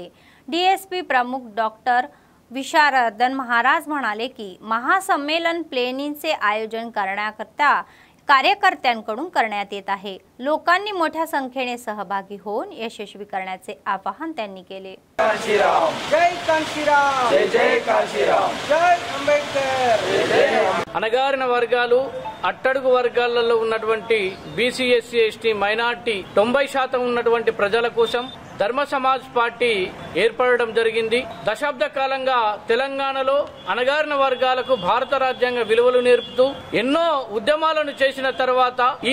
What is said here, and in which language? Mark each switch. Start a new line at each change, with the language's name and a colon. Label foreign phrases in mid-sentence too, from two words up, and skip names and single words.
Marathi: DSP प्रमुख डॉक्टर विशारदन महाराज म्हणाले की महासंमेलन प्लेनिंगचे आयोजन करण्याकरता कार्यकर्त्यांकडून करण्यात येत आहे. लोकांनी मोठ्या संख्येने सहभागी होऊन यशस्वी करण्याचे आवाहन त्यांनी केले. जय कांशीराम, जय जय कांशीराम, जय अंबेडकर.
Telugu: అనగారిన వర్గాలు అట్టడుగు వర్గాలలో ఉన్నటువంటి బీసీ ఎస్సీ ఎస్టీ మైనార్టీ 90% ఉన్నటువంటి ప్రజల కోసం ధర్మ సమాజ్ పార్టీ ఏర్పడడం జరిగింది. దశాబ్ద కాలంగా తెలంగాణలో అణగారిన వర్గాలకు భారత రాజ్యాంగ విలువలు నేర్పుతూ ఎన్నో ఉద్యమాలను చేసిన తర్వాత ఈ